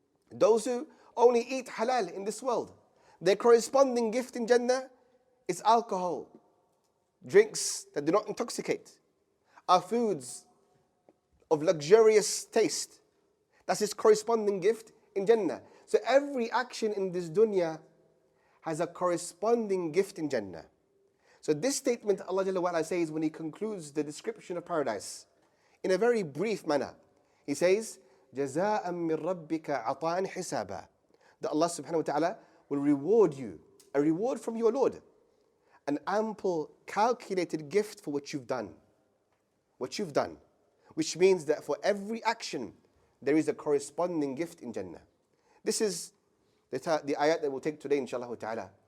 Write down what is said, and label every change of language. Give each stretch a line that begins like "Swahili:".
English: Those who only eat halal in this world, their corresponding gift in Jannah is alcohol, drinks that do not intoxicate, are foods of luxurious taste. That's his corresponding gift in Jannah. So every action in this dunya has a corresponding gift in Jannah. So this statement Allah Jalla wa Ala says when He concludes the description of paradise in a very brief manner. He says,
Arabic: جَزَاءً مِّن رَبِّكَ عَطَاءً حِسَابًا.
English: That Allah subhanahu wa ta'ala will reward you, a reward from your Lord, an ample calculated gift for what you've done. What you've done. Which means that for every action, there is a corresponding gift in Jannah. This is the ayat that we'll take today, inshallah ta'ala.